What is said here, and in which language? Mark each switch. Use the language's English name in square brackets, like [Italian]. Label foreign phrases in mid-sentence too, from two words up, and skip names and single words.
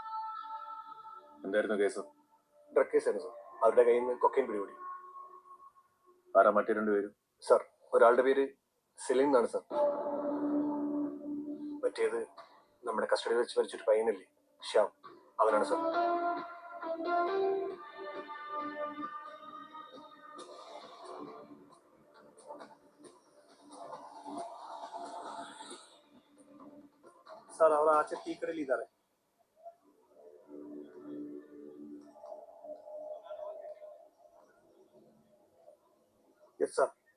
[Malayalam] എന്തായിരുന്നു കേസ്? ഡ്രഗ് കേസായിരുന്നു സാർ. അവരുടെ കയ്യിൽ നിന്ന് കൊക്കൈൻ പിടികൂടി. ആരാ മറ്റേ 2 പേരും? സാർ ഒരാളുടെ പേര് സെലിം എന്നാണ് സാർ. മറ്റേത് നമ്മുടെ കസ്റ്റഡിയിൽ വെച്ച് മരിച്ചൊരു പയ്യനല്ലേ, ശ്യാം, അവനാണ് സാർ. [Kannada] ಸರ್ ಅವರ ಆಚೆ ಟೀ ಕಡೆಯಲ್ಲಿ ಇದ್ದಾರೆ. [English] Yes sir.